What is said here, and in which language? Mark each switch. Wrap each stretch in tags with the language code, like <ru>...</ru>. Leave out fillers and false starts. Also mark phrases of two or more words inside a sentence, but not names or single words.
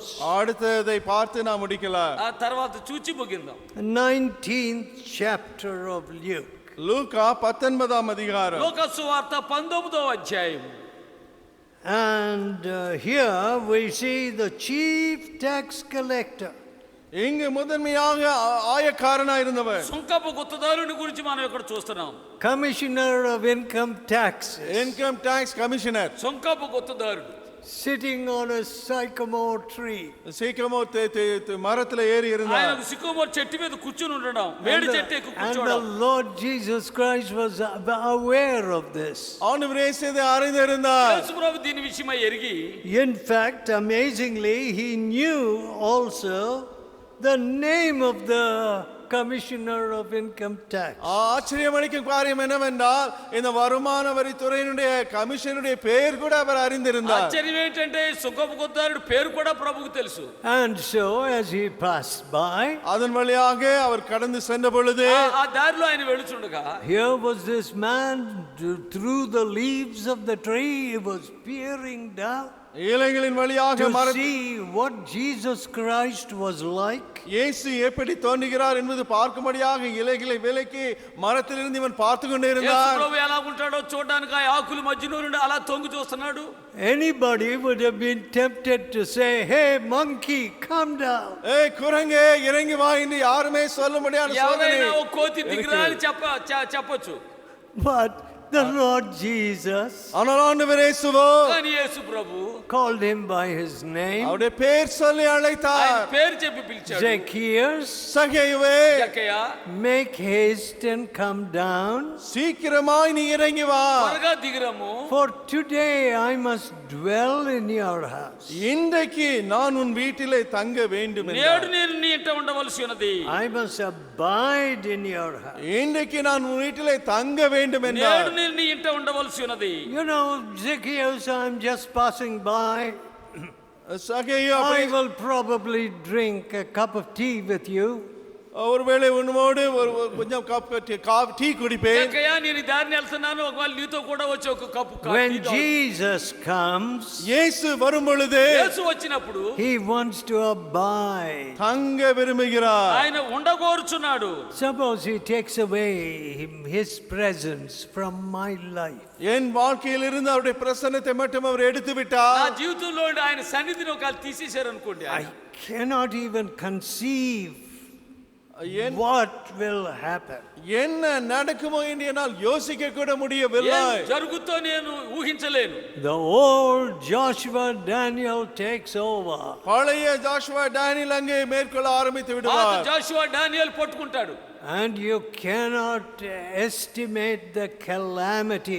<ta>அடுத்ததை பார்த்து நாம் முடிக்கலாம்.</ta> <te>ఆ తర్వాత చూచి ముగిందాం.</te> <en>19th chapter of Luke.</en> <ta>லூக்கா 19ஆம் அதிகாரம்.</ta> <te>లోక సువార్త 19వ అధ్యాయం.</te> <en>And here we see the chief tax collector.</en> <ta>இங்கு முதன்மையாக ஆயக்காரனாய் இருந்தவர்,</ta> <te>సుంకపు గుత్తదారుని గురించి మనం ఇక్కడ చూస్తున్నాం.</te> <en>Commissioner of income taxes. income tax commissioner,</en> <te>సుంకపు గుత్తదారుడు</te> <en>sitting on a sycamore tree.</en> <ta>சீக்கிரமோ மரத்துல ஏறி இருந்தார்.</ta> <te>ఆయన సికోమోర్ చెట్టు మీద కూర్చొని ఉండడం, వేడి చెట్టు ఎక్కు</te> <en>And the</en> <te>కూర్చోవడం.</te> <en>Lord Jesus Christ was aware of this.</en> <ta>ஆண்டவர் இயேசு இதை அறிந்திருந்தார்.</ta> <te>యేసు ప్రభు దీని విషయమై ఎరిగి,</te> <en>In fact, amazingly, he knew also the name of the commissioner of income tax.</en> <ta>ஆச்சரியமளிக்கும் காரியம் என்னவென்றால், இந்த வருமான வரித்துறையினுடைய கமிஷனுடைய பெயர் கூட அவர் அறிந்திருந்தார்.</ta> <te>ఆశ్చర్యం ఏంటంటే సుంకపు గుత్తదారుడు పేరు కూడా ప్రభువుకు తెలుసు.</te> <en>And so as he passed by,</en> <ta>அதன் வழியாக அவர் கடந்து சென்ற பொழுது,</ta> <te>ఆ దారిలో ఆయన వెళుచుండగా,</te> <en>here was this man through the leaves of the tree. He was peering down</en> <ta>இலைகளின் வழியாக</ta> <en>to see what Jesus Christ was like.</en> <ta>இயேசு எப்படி தோன்றுகிறார் என்பது பார்க்கும்படியாக இலைகளை விலக்கி மரத்திலிருந்து இவன் பார்த்து கொண்டே</ta> <te>యేసు</te> <ta>இருந்தார்.</ta> <te>ప్రభు ఎలా ఉంటాడో చూడడానికి ఆ ఆకుల మధ్యలో నుండి అలా తొంగి చూస్తున్నాడు.</te> <en>Anybody would have been tempted to say, "Hey monkey, come down."</en> <ta>ஏய் குரங்கே இறங்கி வா என்று யாருமே சொல்ல முடியாத சோதனை.</ta> <te>ఎవరైనా ఓ కోతి దిగిరా అని చెప్పొచ్చు.</te> <en>But the Lord Jesus</en> <ta>ஆனால் ஆண்டவர் இயேசுவோ</ta> <te>కానీ యేసు ప్రభు</te> <en>called him by his name.</en> <ta>அவருடைய பெயர் சொல்லி</ta> <te>ఆయన</te> <ta>அழைத்தார்.</ta> <te>పేరు చెప్పి పిలిచాడు.</te> <en>Zacchaeus,</en> <ta>சகேயுவே,</ta> <te>జక్కయ్య,</te> <en>make haste and come down,</en> <ta>சீக்கிரமாய் நீ இறங்கி வா,</ta> <te>త్వరగా దిగిరము,</te> <en>for today I must dwell in your house.</en> <ta>இன்றைக்கு நான் உன் வீட்டிலே தங்க வேண்டும்</ta> <te>నేడు</te> <ta>என்றார்.</ta> <te>నేను నీ ఇంట ఉండవలసి ఉన్నది.</te> <en>I must abide in your house.</en> <ta>இன்றைக்கு நான் உன் வீட்டிலே தங்க வேண்டும்</ta> <te>నేడు</te> <ta>என்றார்.</ta> <te>నేను నీ ఇంట ఉండవలసి ఉన్నది.</te> <en>You know, Zacchaeus, I'm just passing by.</en> <ta>சகேயு,</ta> <en>I will probably drink a cup of tea with you.</en> <ta>ஒருவேளை உன்னோடு ஒரு கொஞ்சம் டீ குடிப்பேன்.</ta> <te>జక్కయ్య, నేను ఈ దారిని వెళ్తున్నాను, ఒకవేళ నీతో కూడా వచ్చి ఒక కప్పు</te> <en>When</en> <te>కాఫీ తాగు.</te> <en>Jesus comes,</en> <ta>இயேசு வரும் பொழுது</ta> <te>యేసు వచ్చినప్పుడు</te> <en>he wants to abide.</en> <ta>தங்க விரும்புகிறார்.</ta> <te>ఆయన ఉండగోరుచున్నాడు.</te> <en>Suppose he takes away his presence from my life.</en> <ta>என் வாழ்க்கையில் இருந்து அவருடைய பிரசன்னத்தை மட்டும் அவர் எடுத்து</ta> <te>నా</te> <ta>விட்டார்.</ta> <te>జీవితంలో ఆయన సన్నిధిని ఒకవేళ తీసేశారు అనుకోండి,</te> <en>I cannot even conceive what will happen.</en> <ta>என்ன நடக்குமோ என்று என்னால் யோசிக்க கூட முடியவில்லை.</ta> <te>ఏం జరుగుతో నేను ఊహించలేను.</te> <en>The old Joshua Daniel takes over.</en> <ta>பழைய ஜாஷுவா டேனியல் அங்கே மேற்கொள்ள ஆரம்பித்து</ta> <te>పాత</te> <ta>விடுவார்.</ta> <te>జాషువా డానియేల్ పట్టుకుంటాడు.</te> <en>And you cannot estimate the calamity</en>